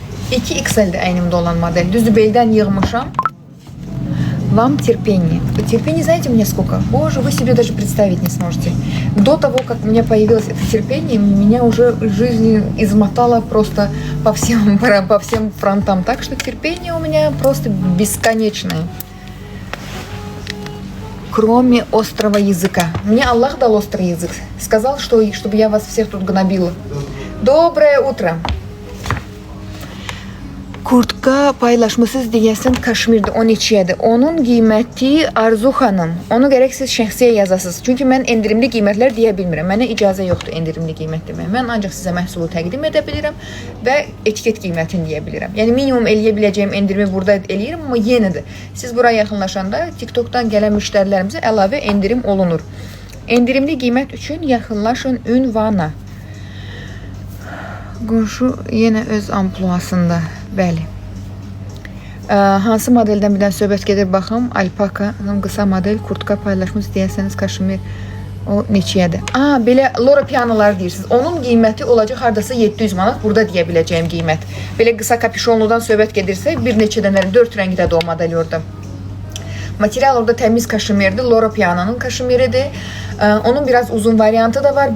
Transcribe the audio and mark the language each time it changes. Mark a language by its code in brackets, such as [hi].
[az] 2XL-dir əynimdə olan model. Düzdür, beldən yığmışam. [ru] Вам терпение. Терпение, знаете, мне сколько? Боже, вы себе даже представить не сможете. До того, как у меня появилось это терпение, меня уже жизнь измотала просто по всем фронтам. Так что терпение у меня просто бесконечное. Кроме острого языка. Мне Аллах дал острый язык. Сказал, что чтобы я вас всех тут гнобила. Доброе утро. [az] Kurtka paylaşmışsınız deyəsən Kaşmirdə 12-yədir. Onun qiyməti Arzu xanım. Onu gərək siz şəxsiyə yazasınız. Çünki mən endirimli qiymətlər deyə bilmirəm. Mənə icazə yoxdur endirimli qiymət demək. Mən ancaq sizə məhsulu təqdim edə bilirəm və etiket qiymətini deyə bilirəm. Yəni minimum eləyə biləcəyim endirimi burada eləyirəm, amma yenə də siz buraya yaxınlaşanda TikTokdan gələn müştərilərimizə əlavə endirim olunur. Endirimli qiymət üçün yaxınlaşın ünvana. Qonşu yenə öz ampluasında. Bəli. Hansı modeldən birdən söhbət gedir baxım. Alpaka, qısa model, kurtka paylaşmış deyəsəniz Kaşmir o neçəyədir? Belə Lora pianolar deyirsiniz. Onun qiyməti olacaq hardasa 700 manat. Burada deyə biləcəyim qiymət. Belə qısa kapüşonludan söhbət gedirsə bir neçə dənə 4 rəngdədir o model orada. Material orada təmiz kaşmirdir. Lora pianonun kaşmiridir. Onun biraz uzun variantı da var.